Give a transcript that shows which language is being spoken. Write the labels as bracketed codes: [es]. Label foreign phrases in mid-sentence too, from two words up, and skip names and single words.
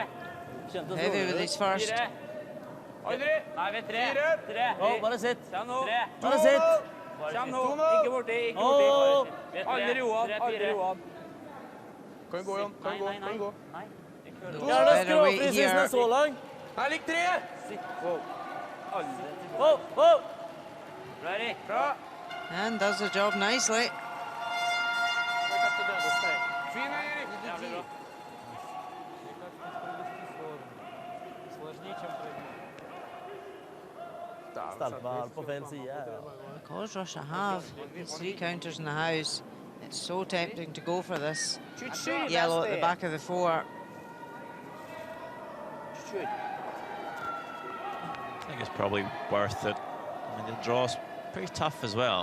[no] Kjentes [en] Heavy with [no] roligere. [en] his first. 4. [no] Aldri. Nei, ved 3. 3. Å, bare sitt. Kjem nå. Bare sitt. Kjem nå. Ikke borti. Bare sitt. Aldri ro av, aldri ro av. Kan gå, Jan. Kan gå, kan gå. [en] Better weight here. [no] Så lang. Her ligger 3. Wow, wow. Ready. Bra. [en] And does the job nicely. [no] Fin, Erik. Jævlig bra. Stelte meg helt på feil side. [en] Because Russia have these 3 counters in the house, it's so tempting to go for this yellow at the back of the 4. I think it's probably worth it. I mean, the draw's pretty tough as well.